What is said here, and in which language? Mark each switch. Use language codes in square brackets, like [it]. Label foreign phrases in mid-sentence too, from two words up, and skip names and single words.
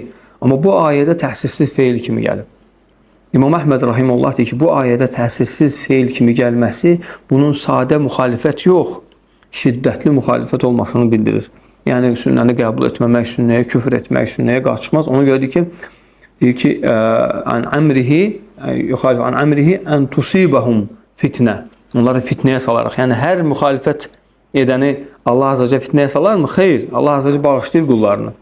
[az] Amma bu ayədə təsirsiz feil kimi gəlib. İmam Əhməd rahimehullah deyir ki, bu ayədə təsirsiz feil kimi gəlməsi bunun sadə müxalifət yox, şiddətli müxalifət olmasını bildirir. Yəni, sünnəni qəbul etməmək, sünnəyə küfr etmək, sünnəyə qarşı çıxmaz. Ona görə deyir ki, [ar] "عن أمره يخالف عن أمره أن تصيبهم فتنة." [az] Onları fitnəyə salarıq. Yəni, hər müxalifət edəni Allah Azze ve Celle fitnəyə salar mı? Xeyr. Allah Azze ve Celle bağışlayır qullarını.